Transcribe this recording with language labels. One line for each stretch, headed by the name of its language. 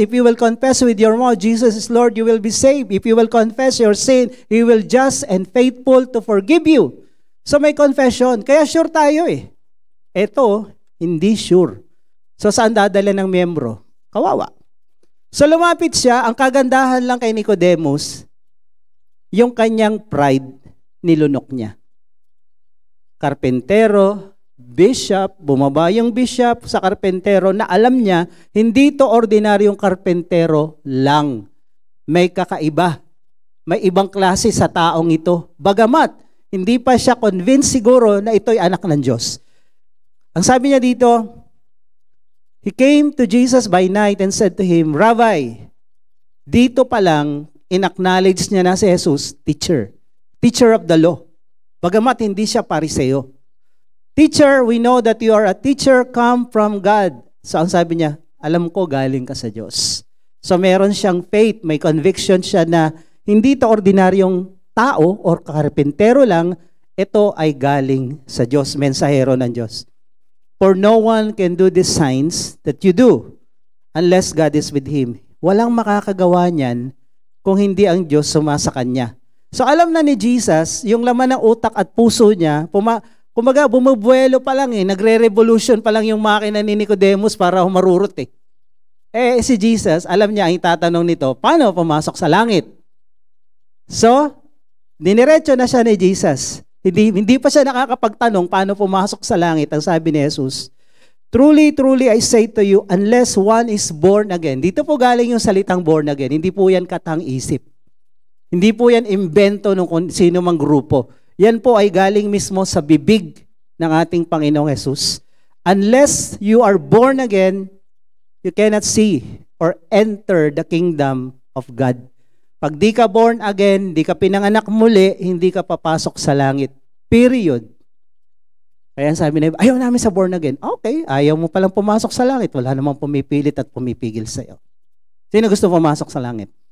English: If you will confess with your mouth, Jesus is Lord, you will be saved. If you will confess your sin, He will just and faithful to forgive you.
Filipino: So may confession. Kaya sure tayo eh. Ito, hindi sure. So saan dadala ng miyembro? Kawawa. So lumapit siya, ang kagandahan lang kay Nicodemus, yung kanyang pride, nilunok niya. Karpentero, bishop, bumaba yung bishop sa karpentero na alam niya, hindi to ordinaryong karpentero lang. May kakaiba. May ibang klase sa taong ito. Bagamat, hindi pa siya convinced siguro na ito'y anak ng Diyos. Ang sabi niya dito,
English: he came to Jesus by night and said to him, Rabbi,
Filipino: dito pa lang, in-acknowledge niya na si Jesus, teacher.
English: Teacher of the law.
Filipino: Bagamat hindi siya pariseo.
English: Teacher, we know that you are a teacher come from God.
Filipino: So ang sabi niya, alam ko galing ka sa Diyos. So meron siyang faith, may conviction siya na hindi ito ordinaryong tao or karpentero lang, ito ay galing sa Diyos, mensahero ng Diyos.
English: For no one can do these signs that you do unless God is with him.
Filipino: Walang makakagawa niyan kung hindi ang Diyos sumasa kanya. So alam na ni Jesus, yung laman ng utak at puso niya, kumaga bumubuelo pa lang nagre-revolution pa lang yung makina ni Nicodemus para humarurot eh. Si Jesus, alam niya ang itatanong nito, paano pumasok sa langit? So, diniretso na siya ni Jesus. Hindi pa siya nakakapagtanong paano pumasok sa langit. Ang sabi ni Jesus,
English: truly, truly I say to you, unless one is born again.
Filipino: Dito po galing yung salitang born again. Hindi po yan katang-isip. Hindi po yan imbento ng sino mang grupo. Yan po ay galing mismo sa bibig ng ating Panginoong Jesus.
English: Unless you are born again, you cannot see or enter the kingdom of God.
Filipino: Pag di ka born again, di ka pinanganak muli, hindi ka papasok sa langit. Period. Kaya sabi na, ayaw namin sa born again. Okay, ayaw mo palang pumasok sa langit. Wala namang pumipilit at pumipigil sa'yo. Sino gusto pumasok sa langit?